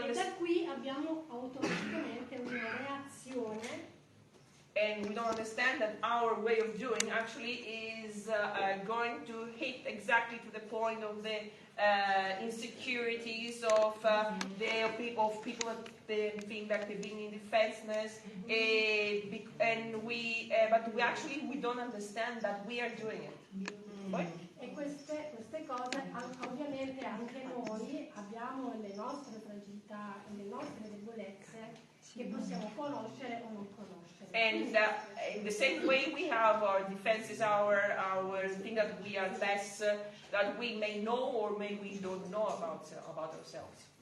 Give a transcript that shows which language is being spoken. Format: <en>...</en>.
<it>E da qui abbiamo automaticamente una reazione.</it> <en>And we don't understand that our way of doing actually is going to hit exactly to the point of the insecurities of the people that they think that they're being in defenseless, and but we don't understand that we are doing it. Poi?</en> <it>E queste cose ovviamente anche noi abbiamo le nostre fragilità e le nostre debolezze che possiamo conoscere o non conoscere.</it> <en>And in the same way we have our defenses, our thing that we are less, that we may know or maybe we don't know about ourselves.</en>